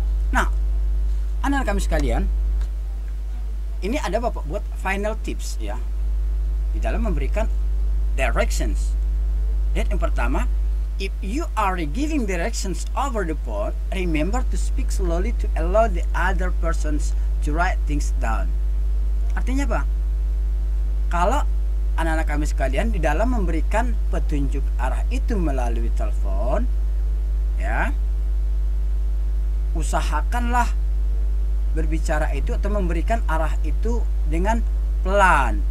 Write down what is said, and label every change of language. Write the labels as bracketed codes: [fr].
[id] Nah, anak kami sekalian, ini ada Bapak buat final tips ya di dalam memberikan directions. Dan yang pertama, [en] if you are giving directions over the phone, remember to speak slowly to allow the other persons to write things down. [id] Artinya apa? Kalau anak-anak kami sekalian di dalam memberikan petunjuk arah itu melalui telepon ya, usahakanlah berbicara itu atau memberikan arah itu dengan pelan.